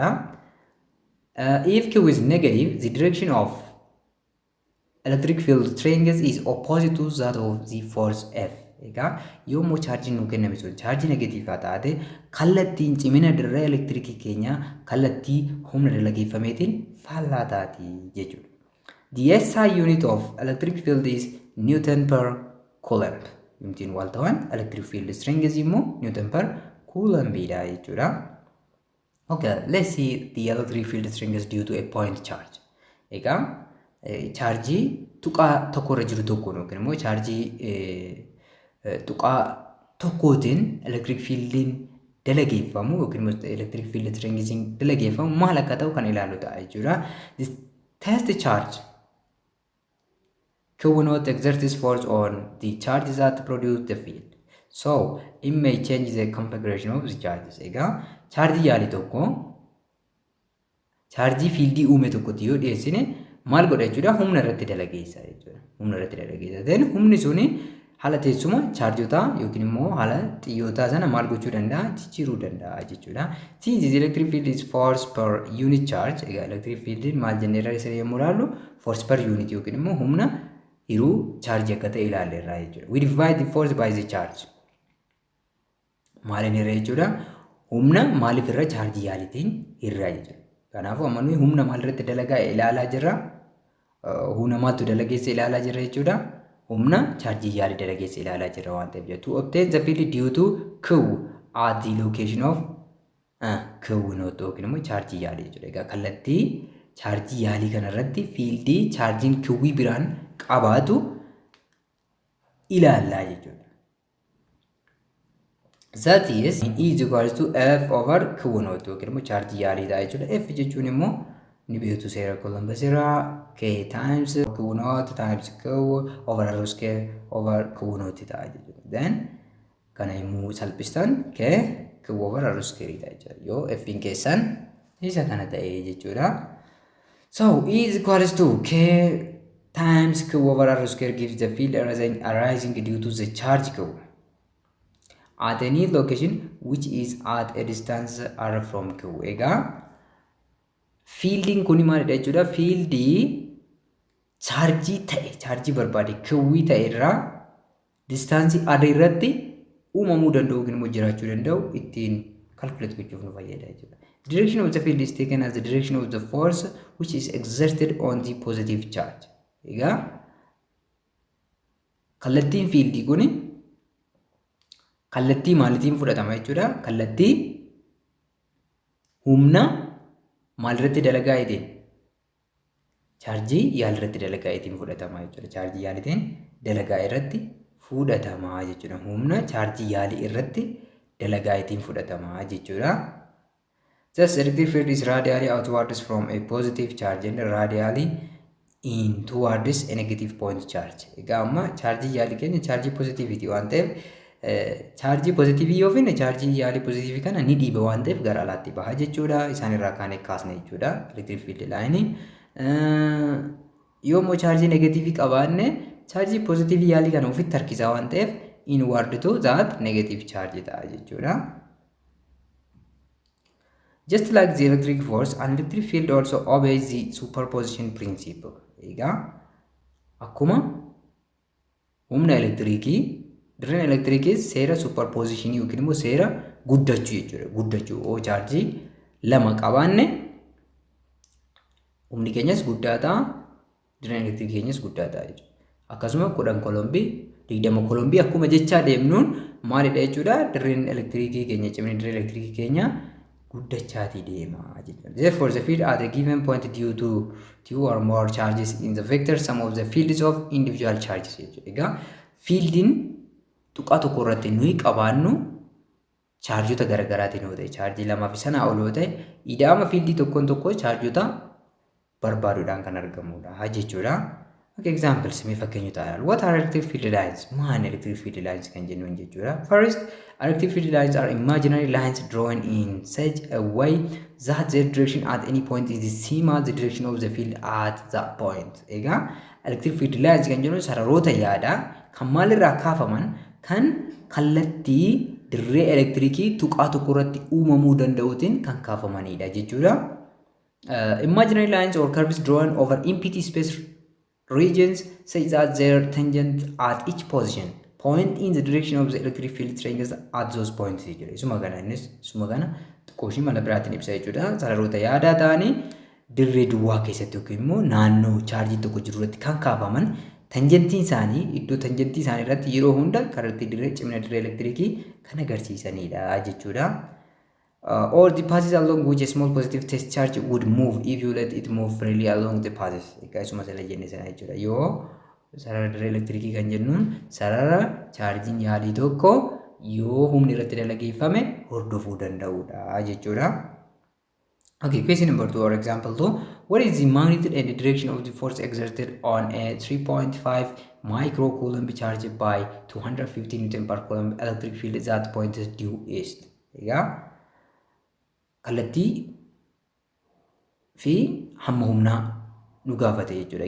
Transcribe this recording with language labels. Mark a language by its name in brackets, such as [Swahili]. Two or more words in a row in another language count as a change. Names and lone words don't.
[English] If Q is negative, the direction of electric field strength is opposite to that of the force F. [Oromo] Egaa yommuu chaarjiin nuu kenname sun chaarjii negatiivaa taate kallattiin cimina dirree elektirikii keenya kallattii humna dalageeffameetiin faallaa taati jechuudha. [English] The SI unit of electric field is Newton per Coulomb. [Oromo] Yookiin wal ta'an [English] electric field strength [Oromo] immoo [English] Newton per Coulomb [Oromo] dha jechuudha. [English] Okay, let's see the electric field strength due to a point charge. [Oromo] Egaa chaarjii tuqaa tokkorra jiru tokkoon yookiin immoo chaarjii tuqaa tokkootiin electric fieldiin dalageeffamu yookiin immoo [English] electric field strength [Oromo] dalageeffamu maal akka ta'u kan ilaalu ta'a jechuudha. [English] This test charge Q naught exerts force on the charges that produce the field. So it may change the configuration of the charges. [Oromo] Egaa chaarjii yaali tokko chaarjii fiildii uume tokkotti yoo dhiyeessine maal godha jechuudha humna irratti dalageessa jechuudha. Humna irratti dalageessa. Then humni suni haala teessuma chaarjotaa yookiin immoo haala xiyyootaa sana maal gochuu danda'a jijjiiruu danda'a jechuudha. [English] Since the electric field is force per unit charge. [Oromo] Egaa [English] electric field [Oromo] maal jenneerra isa yommuu ilaallu [English] force per unit [Oromo] yookiin immoo humna hiruu chaarjii akka ta'e ilaalleerra jechuudha. [English] We divide the force by the charge. [Oromo] Maaliin irra jechuudha humna maaliif irra chaarjii yaalitiin irra jechuudha. Kanaafuu amma nuyi humna maal irratti dalagaa ilaalaa jirra. Humna maaltu dalageessa ilaalaa jirra jechuudha. Humna chaarjii yaali dalageessa ilaalaa jirra waan ta'eef jechuudha. [English] To obtain the field due to Q at the location of Q naught [Oromo] yookiin immoo chaarjii yaali jechuudha. Egaa kallattii chaarjii yaalii kanarratti fiildii chaarjiin Q biraan qabaatu ilaallaa jechuudha. [English] That is E is equals to F over Q naught [Oromo] yookiin immoo chaarjii yaalii ta'a jechuudha. [English] F [Oromo] jechuun immoo ni beektu seera Columbus irraa [English] K times Q naught times Q over R square over Q naught [Oromo] ta'a jechuudha. [English] Then [Oromo] kana immoo salphistan [English] K Q over R square [Oromo] ta'a jechuudha. Yoo F in keessan isa kana ta'e jechuudha. [English] So E is equals to K times Q over R square gives the field arising due to the charge Q at any location which is at a distance R from Q. [Oromo] Egaa fieldiin kuni maalidha jechuudha. Fiildii chaarjii ta'e chaarjii barbaade Q ta'e irraa distaansii R irratti uumamuu danda'u yookiin immoo jiraachuu danda'u ittiin calculate gochuuf nu fayyada jechuudha. The direction of the field is taken as the direction of the force which is exerted on the positive charge. Egaa kallattiin fiildii kuni kallattii maalitiin fudhatama jechuudha. Kallattii humna maalirratti dalagaa eetiin chaarjii yaalirratti dalagaa eetiin fudhatama jechuudha. Chaarjii yaalitiin dalagaa irratti fudhatama jechuudha. Humna chaarjii yaalii irratti dalagaa eetiin fudhatama jechuudha. [English] Thus electric field is radially outwards from a positive charge and radially in towards a negative point charge. [Oromo] Egaa amma chaarjii yaalii keenya chaarjii positivity waan ta'eef chaarjii pozitivii yoo finne chaarjii yaalii pozitivii kana ni dhiiba waan ta'eef gara alaatti baha jechuudha. Isaan irraa kaanee kaasne jechuudha. [English] Electric field line [Oromo] yoo immoo chaarjii negativii qabaanne chaarjii pozitivii yaalii kana ofitti harkisaa waan ta'eef [English] inward to that negative charge [Oromo] ta'a jechuudha. [English] Just like the electric force, an electric field also obeys the superposition principle. [Oromo] Egaa akkuma humna elektirikii dirreen elektirikii seera superpositionii yookiin immoo seera guddachuu jechuudha. Guddachuu oo chaarjii lama qabaanne humni keenyas guddaa ta'a, dirreen elektirikii keenyas guddaa ta'a jechuudha. Akkasuma 10 kolombii 20 kolombii akkuma jechaa deemnuun maalidha jechuudha? Dirreen elektirikii keenya cimina dirree elektirikii keenya guddachaatii deema jechuudha. [English] Therefore, the field at a given point due to two or more charges in the vector sum of the fields of individual charges jechuudha. [Oromo] Egaa fiildiin tuqaa tokko irratti nuyi qabaannu chaarjota garaagaraatiin yoo ta'e chaarjii lamaa fi sanaa ol yoo ta'e ida'ama fiildii tokkoon tokko chaarjota barbaaduudhaan kan argamudha jechuudha. [English] Okay, examples [Oromo] mee fakkeenyota ilaala. [English] What are electric field lines? [Oromo] Maal [English] electric field lines [Oromo] kan jennuun jechuudha. [English] First, electric field lines are imaginary lines drawn in such a way that their direction at any point is the same as the direction of the field at that point. [Oromo] Egaa [English] electric field lines [Oromo] kan jennuun sararoota yaadaa kan maalirraa kaafaman kan kallattii dirree elektirikii tuqaa tokko irratti uumamuu danda'uutiin kan kaafamanidha jechuudha. [English] Imaginary lines or curves drawn over empty space regions such that their tangent at each position point in the direction of the electric field triangles at those points. [Oromo] Isuma kana xiqqooshii mala biraatiin ibsa jechuudha. Sararoota yaadaa ta'anii dirree duwwaa keessatti yookiin immoo naannoo chaarjii tokko jiru irratti kan kaafaman tanjentiin isaanii iddoo tanjentii isaanii irratti yeroo hunda kallattii dirree cimina dirree elektirikii kan agarsiisanidha jechuudha. [English] Or the passes along which a small positive test charge would move if you let it move freely along the passes. [Oromo] Egaa isuma sala jenne sana jechuudha. Yoo sarara dirree elektirikii kan jennuun sarara chaarjiin yaalii tokko yoo humni irratti dalageeffame hordofuu danda'udha jechuudha. [English] Okay, question number 2 or example 2. What is the magnitude and the direction of the force exerted on a 3.5 microcoulomb charged by 250 Newton per coulomb electric field that points due east? [Oromo] Egaa kallattii fi hamma humnaa nu gaafate jechuudha.